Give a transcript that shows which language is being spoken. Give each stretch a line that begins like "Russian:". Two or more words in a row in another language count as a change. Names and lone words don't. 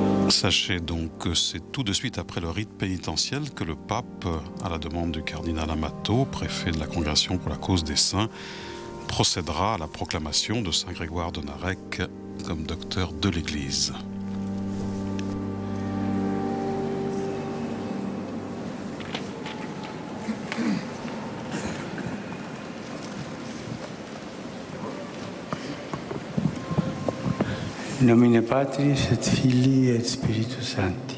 French: Sachez donc que c'est tout de suite après le rite pénitentiel que le pape, à la demande du cardinal Amato, préfet de la Congrégation pour la cause des saints, procédera à la proclamation de Saint Grégoire de Narek comme docteur de l'Église.
Latin: In nomine Patris et Filii et Spiritus Sancti.